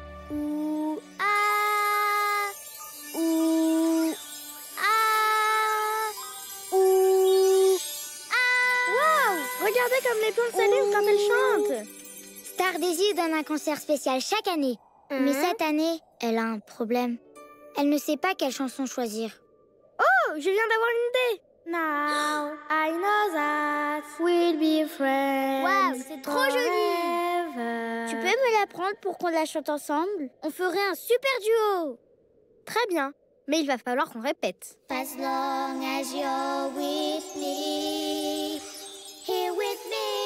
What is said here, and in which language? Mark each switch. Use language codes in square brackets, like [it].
[fr] Ouh, ah, ouh, ah, ouh, ah. Waouh! Regardez comme les plantes s'allument quand elles chantent. Star Daisy donne un concert spécial chaque année. Mais cette année, elle a un problème. Elle ne sait pas quelle chanson choisir. Oh, je viens d'avoir une idée. [en] Now I know that we'll be friends. [fr] Waouh, c'est trop joli. [en] Forever. [fr] Tu peux me la prendre pour qu'on la chante ensemble? On ferait un super duo. Très bien, mais il va falloir qu'on répète. [en] As long as you're with me, here with me.